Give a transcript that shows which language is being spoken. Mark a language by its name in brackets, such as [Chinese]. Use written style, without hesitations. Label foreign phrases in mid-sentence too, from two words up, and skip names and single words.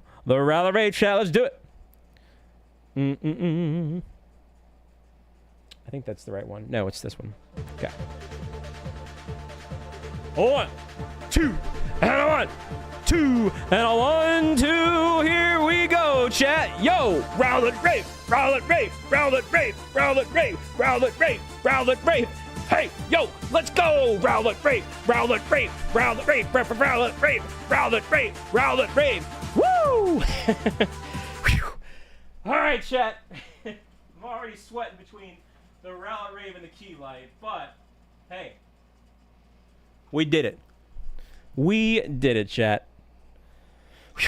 [English] The Rowlet Rave chat. Let's do it. I think that's the right one. No, it's this one. Okay. 1, 2, and a 1, 2, and a 1, 2. Here we go, chat. Yo, Rowlet Rave, Rowlet Rave, Rowlet Rave, Rowlet Rave, Rowlet Rave, Rowlet Rave. Hey, yo, let's go! Rowlet Rave, Rowlet Rave, Rowlet Rave, Rowlet Rave, Rowlet Rave, Rowlet Rave. Woo! All right, chat. I'm already sweating between the Rowlet Rave and the Key Light, but hey, we did it. We did it, chat. Whew.